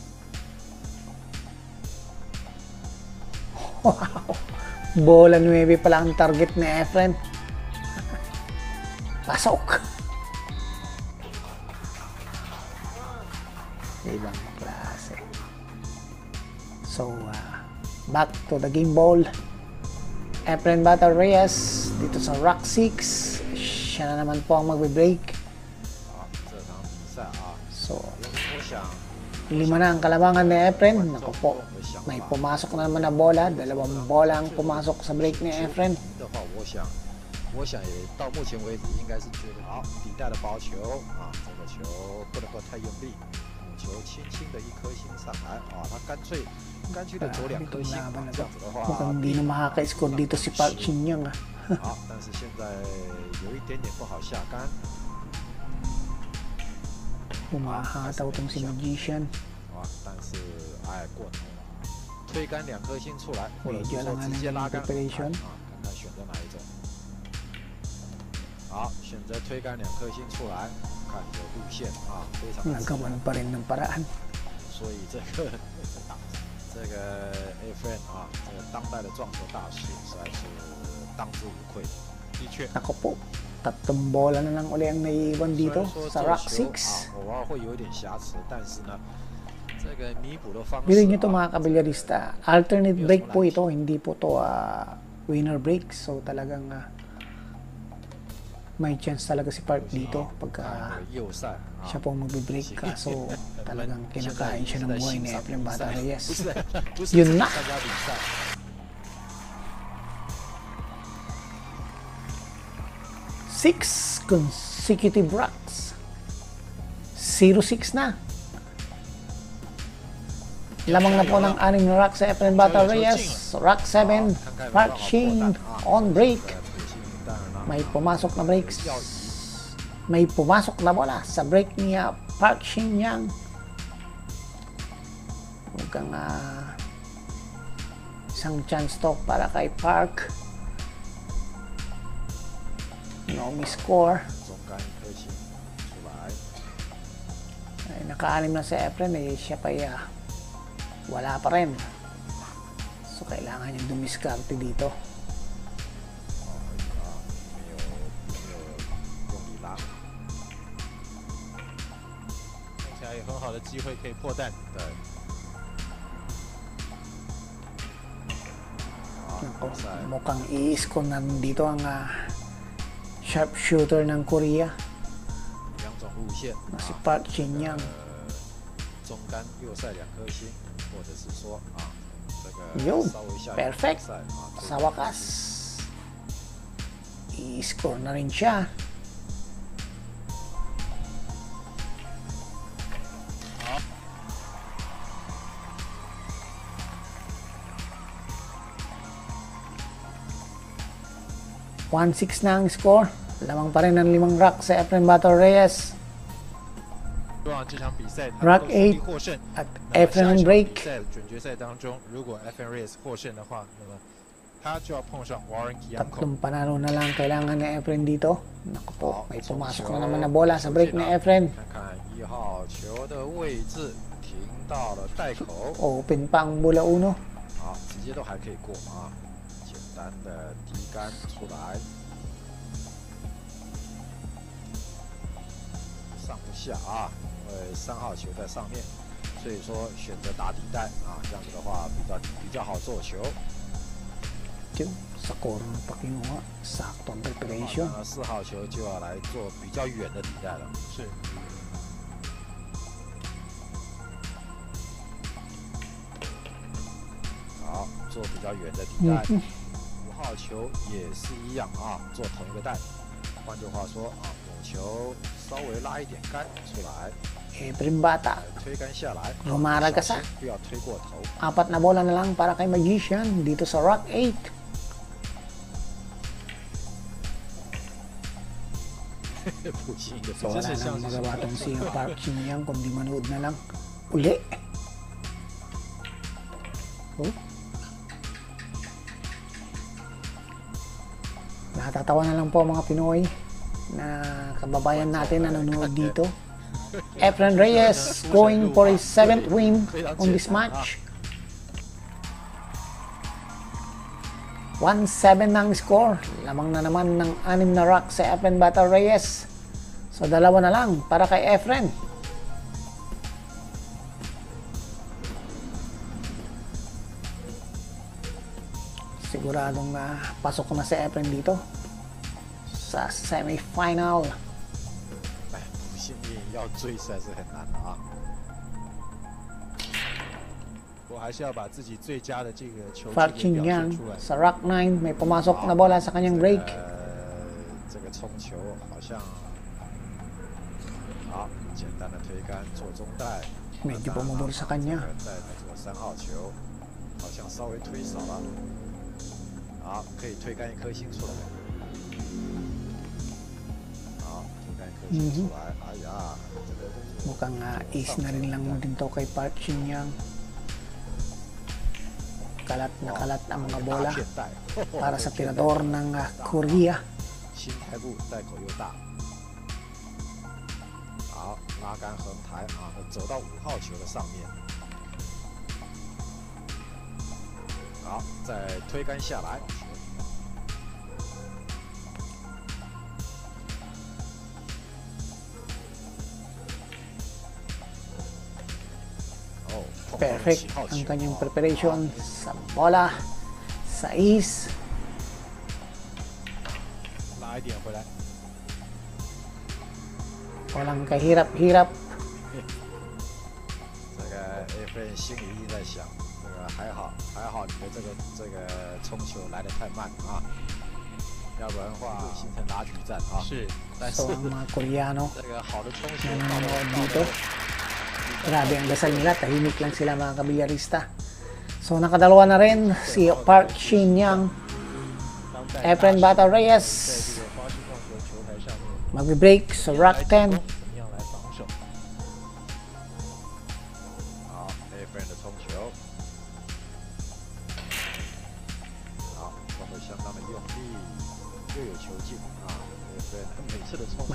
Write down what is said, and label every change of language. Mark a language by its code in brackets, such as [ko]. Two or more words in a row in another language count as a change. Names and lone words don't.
[en] Wow! [tl] Bola 9 pala ang target ni Efren. Pasok! Ibang klase. [en] So, back to the game ball. [tl] Efren Bata Reyes dito sa Rock 6. Siya na naman po ang magbe-break. [zh] 好，这场比赛啊， So, 我想 [tl] lima na ang kalamangan ni Efren. Naku po, may pumasok na naman na bola. 2 bola ang pumasok sa break ni Efren. [zh] 的话，我想也到目前为止应该是觉得好，底带的薄球啊，这个球不能够太用力，母球轻轻的一颗星上来啊，他干脆的走2颗星，这样子的话， [tl] Mukhang hindi na makaka-score dito si Park Shin-young. [zh] 好，但是现在有一点点不好下杆。 [tl] Humahataw tong si Magician. [zh] 啊，但是哎过头了，推杆2颗星出来，或者是 [tl] Medyo [zh] 说 [tl] lang [zh] 直接 [tl] ang [zh] 拉杆， [tl] preparation. [zh] 啊，看看选择哪一种。好，选择推杆2颗星出来，看有路线啊，非常的自 [tl] Nagawan [zh] 然。 [tl] pa rin ng paraan. [zh] 所以这个 Efren 啊，这个当代的撞球大师实在是当之无愧。的确， [tl] Ako po, 3 bola na lang uli ang naiiwan [zh] 虽 [tl] dito [zh] 然说 [tl] sa [zh] 这个 [tl] Rock [zh] 球 [tl] 6. [zh] 偶尔会有一点瑕疵，但是呢，这个弥补的方式 [tl] Bilhin nyo to [zh] 啊 [tl] mga kabilyarista. [en] Alternate break [tl] po ito, hindi po to [en] winner break. [tl] So talagang may chance talaga si Park dito [zh] 看 [tl] pagka [zh] 右塞啊。 [tl] siya po magbe-break. Kaso talagang kinakain siya ng buhay ni Efren Bata Reyes. [zh] 不是 [tl] Yun na. [zh] 参加比赛。 [en] 6 consecutive rocks. [tl] 0-6 na. Lamang na po ng 6 na rock sa Efren Bata Reyes. [en] Rock 7, Park Shin on break. [tl] May pumasok na breaks. May pumasok na bola sa break niya Park Shin-young. Mukhang isang chance to para kay Park. [en] No miss score. [zh] 中杆1颗星出来。 [tl] Ay, naka-6 na si Efren eh, siya pa wala pa rin. So kailangan niyang dumiskarte dito. [zh] 起来有很好的机会可以破蛋。对。 [tl] Mukhang i-score na dito ang sharpshooter ng Korea [zh] 两种路线， [tl] na si Park Shin-young. [zh] 中杆右塞2颗星，或者是说这个 [tl] Yun, [zh] 稍微下 [tl] perfect. [zh] 塞 [tl] Sa wakas, i-score na rin siya. .16 na ang score. Lamang pa rin ang 5 rack sa Efren Bato Reyes. [zh] 希望这场比赛 [tl] Rack 8 [zh] 获胜。 [tl] at [zh] 那么 [tl] Efren [zh] 下一 [tl] and [zh] 场 [tl] Break. [zh] 比赛准决赛当中，如果 Efren Reyes 获胜的话，那么他就要碰上 Warren Kiyanko。 [tl] Tatlong panalo na lang kailangan ni Efren dito. Naku po, may pumasok na naman na bola sa break ni Efren. [zh] 看看1号球的位置停到了袋口， [tl] Open pa ang bola uno. [zh] 好，直接都还可以过啊，简单的低杆出来，上不下啊，因为3号球在上面，所以说选择打底袋啊，这样子的话比较好做球。 [tl] Yun, sa corner pa kinuha. Sakto ang preparation. [zh] 那4号球就要来做比较远的底袋了。是。好，做比较远的底袋。5号球也是一样啊，做同一个袋。换句话说啊，母球稍微拉一点杆出来， [tl] Efren Bata. [zh] 推杆下来， [tl] Rumaragasa. [zh] 不要推过头。 [tl] 4 na bola na lang para kay Magician dito sa Rack 8. So wala nang magawa tong si Park Shin-young kundi manood na lang uli. Oh. Natatawa na lang po mga Pinoy na kababayan natin na nanonood dito. [en] Efren Reyes going for his 7th win on this match. [tl] 1-7 na ang score. Lamang na naman ng 6 na rack sa Efren Bato Reyes. So 2 na lang para kay Efren. Siguradong pasok na si Efren dito sa semi-final. [zh] 不幸运要追实在是很难的啊。我还是要把自己最佳的这个球技 [tl] Park [zh] 给表 [tl] Shin-young [zh] 现出来。 [tl] sa Rack 9 may pumasok na bola sa kanyang break. [zh] 这个冲球好像好，简单的推杆做中袋。 [tl] Medyo bumubor sa kanya. [zh] 在这个3号球好像稍微推少了。好，可以推杆1颗星出来。好，推杆1颗星出来。哎呀，这个 [tl] Mukhang ace na rin lang din to kay Park Shin-young. Kalat na kalat ang mga bola para sa tirador ng Korea. [zh] 新台步袋口又大。好，拉杆横抬啊，走到5号球的上面。好，再推杆下来。哦，碰到了 [tl] Perfect [zh] 7号 [tl] ang [zh] 球 [tl] kanyang preparation sa bola, sa ace. [zh] 拉一点回来。 [tl] Walang kahirap-hirap. [zh] 这个 Efren 心里一直在想，这个还好你的这个冲球来得太慢啊，要不然的话形成拉锯战啊。是，但是 [tl] So ang mga Koreano [zh] 这个好的冲球 [tl] na [zh] 到 [tl] nanonood [zh] 了 [tl] dito, grabe ang dasal nila, tahimik lang sila mga kabilyarista. So nakadalawa na rin si Park Shin-young, Efren Bato Reyes. [zh] 在这个花式撞球球台上面， [tl] Magbe-break sa Rack 10. [zh] 怎么样来防守？好 ，Efren 的冲球，好，冲得相当的用力，又有球进啊。Efren 每次的冲球